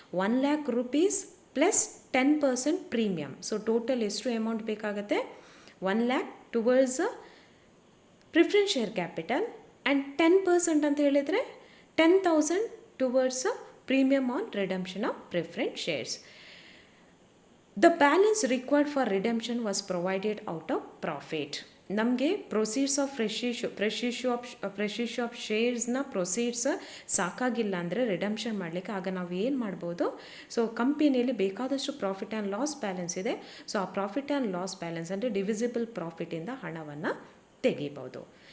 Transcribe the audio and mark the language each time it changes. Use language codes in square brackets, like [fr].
[en] 1 lakh rupees plus 10% premium. So total [kn] ಎಷ್ಟು amount ಬೇಕಾಗುತ್ತೆ? [en] 1 lakh towards preference share capital and 10% [kn] ಅಂತ ಹೇಳಿದರೆ [en] 10,000 towards premium on redemption of preference shares. The balance required for redemption was provided out of profit. [kn] ನಮಗೆ proceeds of fresh issue of ಶೇರ್ಸ್ನ proceeds ಸಾಕಾಗಿಲ್ಲ ಅಂದರೆ redemption ಮಾಡಲಿಕ್ಕೆ, ಆಗ ನಾವು ಏನು ಮಾಡ್ಬೋದು? ಸೊ ಕಂಪನಿಯಲ್ಲಿ ಬೇಕಾದಷ್ಟು ಪ್ರಾಫಿಟ್ ಆ್ಯಂಡ್ ಲಾಸ್ ಬ್ಯಾಲೆನ್ಸ್ ಇದೆ. ಸೊ ಆ ಪ್ರಾಫಿಟ್ ಆ್ಯಂಡ್ ಲಾಸ್ ಬ್ಯಾಲೆನ್ಸ್ ಅಂದರೆ ಡಿವಿಸಿಬಲ್ ಪ್ರಾಫಿಟಿಂದ ಹಣವನ್ನು ತೆಗಿಬೋದು.